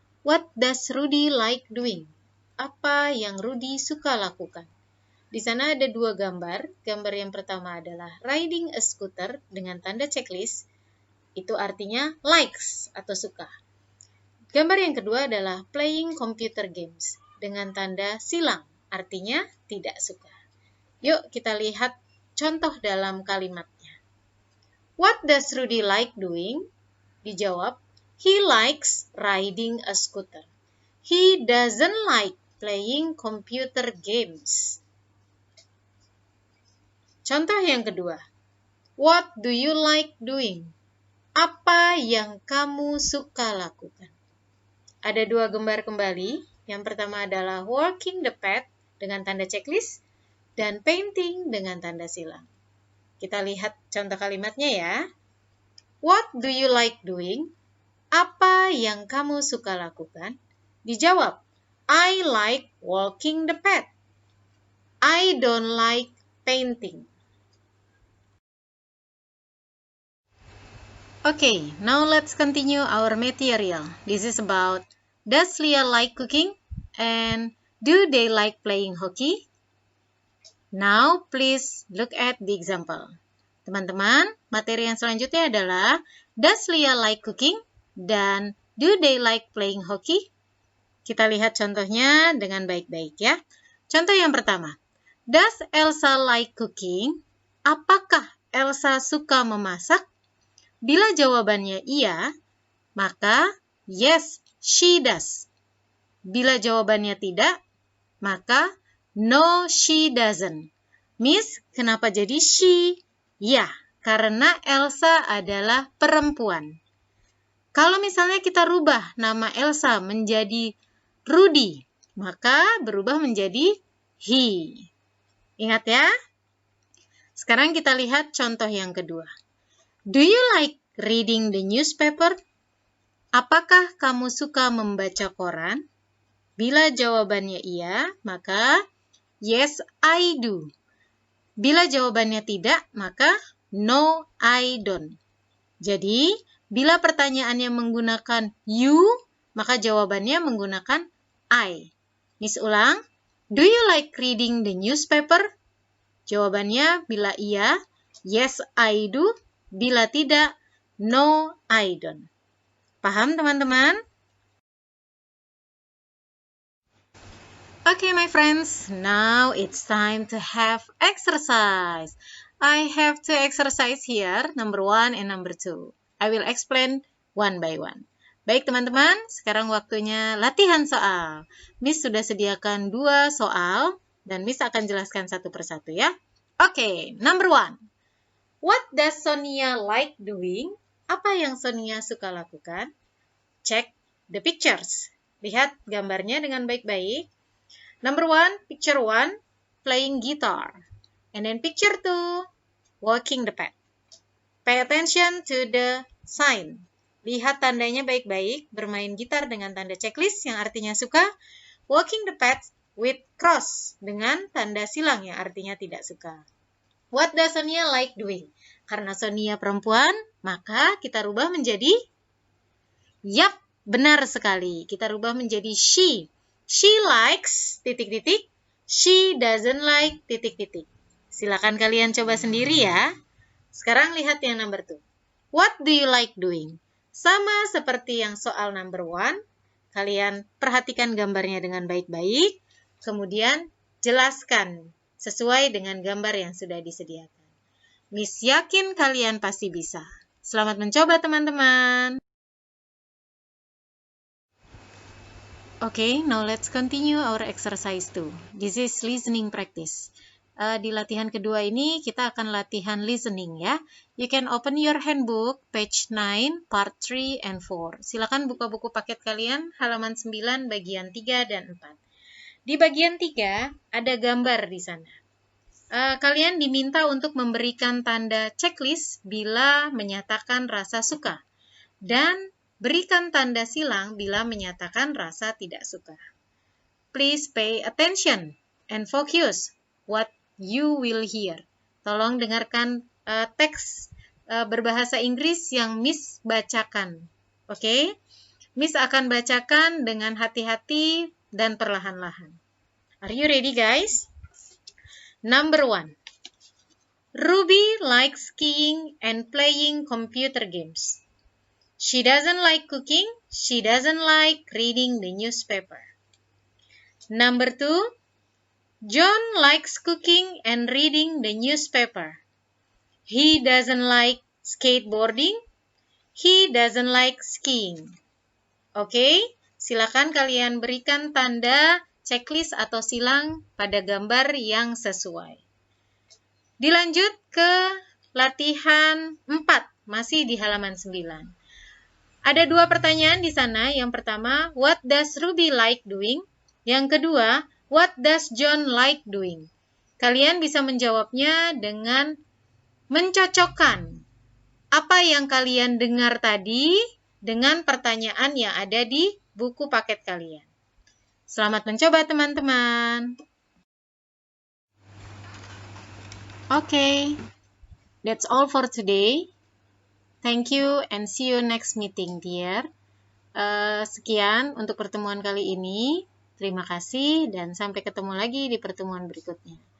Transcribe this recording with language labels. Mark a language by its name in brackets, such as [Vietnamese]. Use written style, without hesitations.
[English] What does Rudy like doing? [Indonesian] Apa yang Rudy suka lakukan? Di sana ada dua gambar. Gambar yang pertama adalah [English] riding a scooter [Indonesian] dengan tanda checklist. Itu artinya likes atau suka. Gambar yang kedua adalah [English] playing computer games [Indonesian] dengan tanda silang. Artinya tidak suka. Yuk kita lihat contoh dalam kalimatnya. [English] What does Rudy like doing? Dijawab, he likes riding a scooter. He doesn't like playing computer games. [Indonesian] Contoh yang kedua, [English] what do you like doing? [Indonesian] Apa yang kamu suka lakukan? Ada dua gambar kembali. Yang pertama adalah [English] walking the path [Indonesian] dengan tanda checklist dan painting dengan tanda silang. Kita lihat contoh kalimatnya ya. [English] What do you like doing? [Indonesian] Apa yang kamu suka lakukan? [English] Dijawab, I like walking the path. I don't like painting. Okay, now let's continue our material. This is about, does Leah like cooking? And do they like playing hockey? Now, please look at the example. [Indonesian] Teman-teman, materi yang selanjutnya adalah, [English] does Leah like cooking? Dan do they like playing hockey? [Indonesian] Kita lihat contohnya dengan baik-baik ya. Contoh yang pertama, [English] does Elsa like cooking? [Indonesian] Apakah Elsa suka memasak? Bila jawabannya iya, maka [English] yes, she does. [Indonesian] Bila jawabannya tidak, maka [English] no, she doesn't. [Indonesian] Miss, kenapa jadi she? Ya, karena Elsa adalah perempuan. Kalau misalnya kita rubah nama Elsa menjadi Rudy, maka berubah menjadi he. Ingat ya? Sekarang kita lihat contoh yang kedua. [English] Do you like reading the newspaper? [Indonesian] Apakah kamu suka membaca koran? Bila jawabannya iya, maka [English] yes, I do. [Indonesian] Bila jawabannya tidak, maka [English] no, I don't. [Indonesian] Jadi, bila pertanyaannya menggunakan you, maka jawabannya menggunakan I. Miss ulang, [English] do you like reading the newspaper? [Indonesian] Jawabannya bila iya, [English] yes, I do. [Indonesian] Bila tidak, [English] no, I don't. [Indonesian] Paham teman-teman? [English] Okay, my friends, now it's time to have exercise. I have two exercise here, number 1 and number 2. I will explain one by one. [Indonesian] Baik teman-teman, sekarang waktunya latihan soal. Miss sudah sediakan 2 soal, dan Miss akan jelaskan satu persatu ya. [English] Okay, number 1. What does Sonia like doing? [Indonesian] Apa yang Sonia suka lakukan? [English] Check the pictures. [Indonesian] Lihat gambarnya dengan baik-baik. [English] Number 1, picture 1, playing guitar. And then picture 2, walking the path. Pay attention to the sign. [Indonesian] Lihat tandanya baik-baik, bermain gitar dengan tanda checklist yang artinya suka. [English] Walking the path with cross [Indonesian] dengan tanda silang yang artinya tidak suka. [English] What does Sonia like doing? [Indonesian] Karena Sonia perempuan, maka kita rubah menjadi yap, benar sekali. Kita rubah menjadi she. [English] She likes, [Indonesian] titik-titik. [English] She doesn't like, titik-titik. [Indonesian] Silakan kalian coba sendiri ya. Sekarang lihat yang number 2. [English] What do you like doing? [Indonesian] Sama seperti yang soal [English] number 1. [Indonesian] Kalian perhatikan gambarnya dengan baik-baik. Kemudian jelaskan sesuai dengan gambar yang sudah disediakan. Miss yakin kalian pasti bisa. Selamat mencoba teman-teman. [English] Okay, now let's continue our exercise 2. This is listening practice. [Indonesian] Di latihan kedua ini kita akan latihan listening ya. [English] You can open your handbook, page 9, part 3 and 4. [Indonesian] Silakan buka buku paket kalian, halaman 9, bagian 3 dan 4. Di bagian 3 ada gambar di sana. Kalian diminta untuk memberikan tanda checklist bila menyatakan rasa suka dan berikan tanda silang bila menyatakan rasa tidak suka. [English] Please pay attention and focus what you will hear. [Indonesian] Tolong dengarkan teks berbahasa Inggris yang Miss bacakan. Oke? Miss akan bacakan dengan hati-hati dan perlahan-lahan. [English] Are you ready, guys? Number 1. Ruby likes skiing and playing computer games. She doesn't like cooking. She doesn't like reading the newspaper. Number 2. John likes cooking and reading the newspaper. He doesn't like skateboarding. He doesn't like skiing. [Indonesian] Oke, silakan kalian berikan tanda checklist atau silang pada gambar yang sesuai. Dilanjut ke latihan 4, masih di halaman 9. Ada 2 pertanyaan di sana. Yang pertama, [English] what does Ruby like doing? [Indonesian] Yang kedua, [English] what does John like doing? [Indonesian] Kalian bisa menjawabnya dengan mencocokkan apa yang kalian dengar tadi dengan pertanyaan yang ada di buku paket kalian. Selamat mencoba teman-teman. [English] Okay, that's all for today. Thank you and see you next meeting, dear. [Indonesian] Sekian untuk pertemuan kali ini. Terima kasih dan sampai ketemu lagi di pertemuan berikutnya.